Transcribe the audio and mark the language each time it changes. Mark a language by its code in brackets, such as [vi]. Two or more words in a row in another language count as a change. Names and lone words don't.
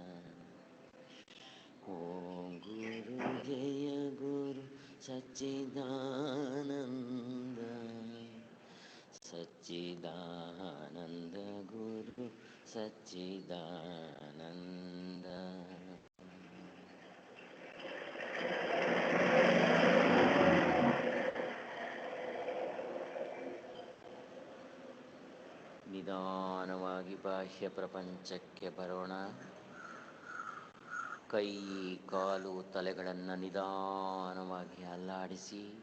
[sa] ಓಂ ಗುರು ಜಯ ಗುರು ಸಚ್ಚಿದಾನಂದ, ಸಚ್ಚಿದಾನಂದ ಗುರು ಸಚ್ಚಿದಾನಂದ. [kn] ನಿಧಾನವಾಗಿ ಬಾಹ್ಯ ಪ್ರಪಂಚಕ್ಕೆ ಬರೋಣ. ಕೈ ಕಾಲು ತಲೆಗಳನ್ನು ನಿಧಾನವಾಗಿ ಅಲ್ಲಾಡಿಸಿ.